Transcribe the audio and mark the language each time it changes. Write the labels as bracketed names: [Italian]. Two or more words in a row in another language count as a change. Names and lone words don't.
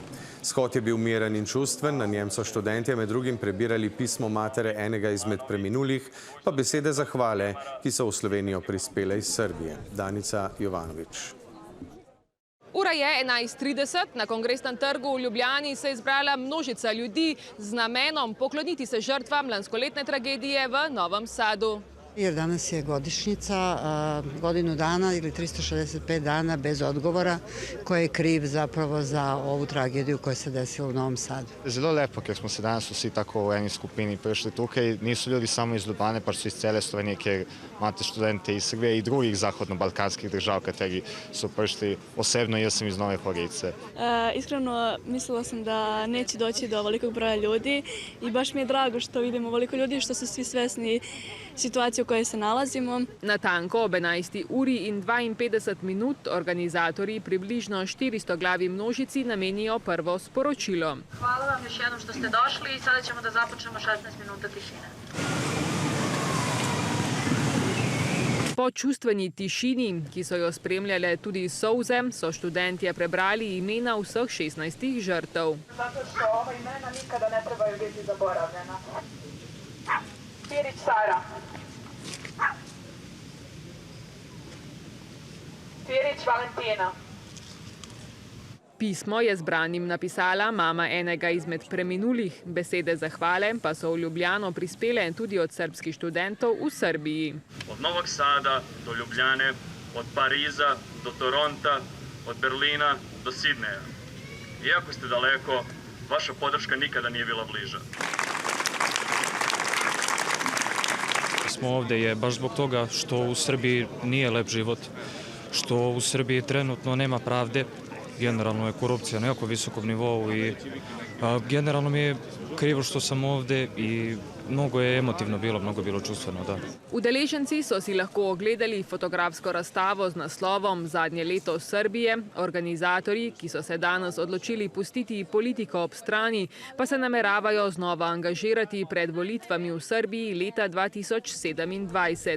[Slovenian] Shod je bil miren in čustven, na njem so študentje med drugim prebirali pismo matere enega izmed preminulih, pa besede zahvale, ki so v Slovenijo prispele iz Srbije. Danica Jovanovič. Ura je 11:30, na Kongresnem trgu v Ljubljani se je zbrala množica ljudi z namenom pokloniti se žrtvam lanskoletne tragedije v Novem Sadu. [Serbian] Jer danas je godišnjica, godinu dana ili 365 dana bez odgovora ko je kriv zapravo za ovu tragediju koja se desila u Novom Sadu. [Slovenian] Zelo lepo, ker smo se danes vsi tako v eni skupini prišli tukaj. Niso ljudi samo iz Ljubljane, pač so iz cele Slovenije, kjer imate študente iz Srbije in drugih zahodno-balkanskih držav, kateri so prišli. Osebno, jaz sam iz Nove Horice. [Serbian] Iskreno, mislila sam da neće doći do ovolikog broja ljudi i baš mi je drago što vidimo ovoliko ljudi, što su svi svesni situacije u kojoj se nalazimo. [Slovenian] Natanko ob 11:52 organizatorji približno 400 glavi množici namenijo prvo sporočilo. [Serbian] Hvala vam još jednom što ste došli i sada ćemo da započnemo 16 minuta tišine. [Slovenian] Po čustveni tišini, ki so jo spremljale tudi solze, so študentje prebrali imena vseh 16 žrtev. [Serbian] Zato što ova imena nikada ne trebaju biti zaboravljena. Pirić Sara. Pirić Valentina. [Slovenian] Pismo je zbranim napisala mama enega izmed preminulih. Besede zahvale pa so v Ljubljano prispele tudi od srbskih študentov v Srbiji. [Serbian] Od Novog Sada do Ljubljane, od Pariza do Toronta, od Berlina do Sidneja. Iako ste daleko, vaša podrška nikada nije bila bliža. Smo ovdje je baš zbog toga što u Srbiji nije lep život, što u Srbiji trenutno nema pravde, generalno je korupcija na jako visokom nivou i generalno mi je krivo što sam ovdje i mnogo je emotivno bilo, mnogo je bilo čustveno, da. [Slovenian] Udeleženci so si lahko ogledali fotografsko razstavo z naslovom Zadnje leto Srbije. Organizatorji, ki so se danes odločili pustiti politiko ob strani, pa se nameravajo znova angažirati pred volitvami v Srbiji leta 2027.